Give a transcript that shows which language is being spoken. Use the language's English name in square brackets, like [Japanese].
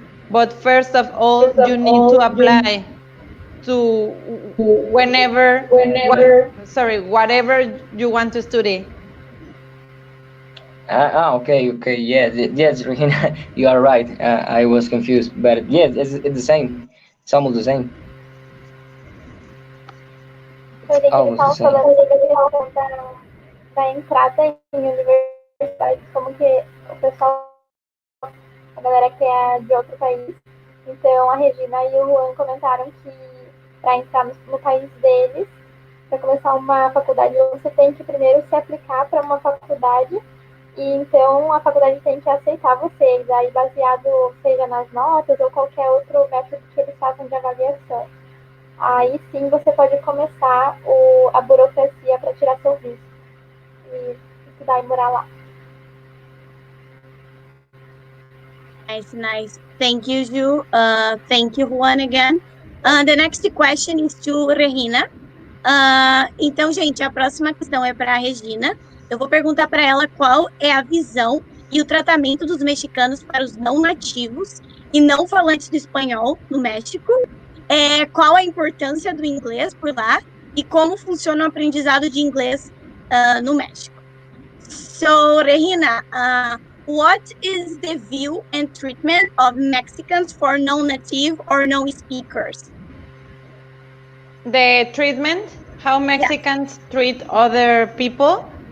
[English] But first of all, you need to apply to whatever you want to study. Okay. Yes, Regina, you are right. I was confused, but yes, it's the same. It's almost the same. [Portuguese] Ele estava falando da entrada em universidade, como que o pessoal, a galera que é de outro país. Então, a Regina e o Juan comentaram que para entrar no país deles, para começar uma faculdade, você tem que primeiro se aplicar para uma faculdade E então a faculdade tem que aceitar vocês, aí baseado seja nas notas ou qualquer outro método que eles façam de avaliação. Aí sim você pode começar a burocracia para tirar seu visto e estudar e morar lá. [English] Nice, nice. Thank you, Ju. Thank you, Juan, again. The next question is to Regina. [Portuguese] Então, gente, a próxima questão é para a Regina. Eu vou perguntar para ela qual é a visão e o tratamento dos mexicanos para os não nativos e não falantes do espanhol no México. Qual a importância do inglês por lá e como funciona o aprendizado de inglês no México. [English] So, Regina, what is the view and treatment of Mexicans for non-native or non-speakers? The treatment, how Mexicans treat other people.